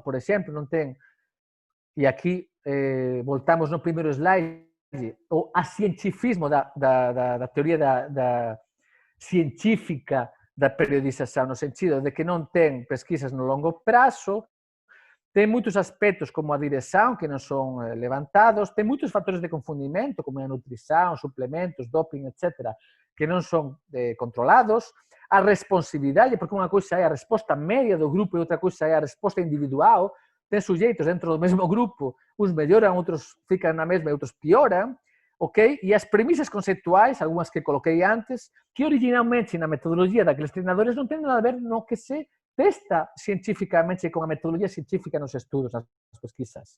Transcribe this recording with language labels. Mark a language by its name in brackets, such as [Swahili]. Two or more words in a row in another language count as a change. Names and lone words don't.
[Portuguese] Por exemplo, não tem, e aqui voltamos no primeiro slide, o acientifismo da teoria científica da periodização, no sentido de que [Galician] não tem pesquisas no longo prazo, Tem moitos aspectos como a direção que non son levantados, tem moitos fatores de confundimento como a nutrição, suplementos, doping, etc., que non son controlados, a responsividade, porque unha cousa é a resposta media do grupo e outra cousa é a resposta individual, ten suxeitos dentro do mesmo grupo, uns melloran, outros fican na mesma e outros pioran, ok? E as premisas conceptuais, algunhas que coloquei antes, que originalmente na metodologia daqueles treinadores non ten nada a ver no que se testa cientificamente con a metodologia científica nos estudos, nas pesquisas.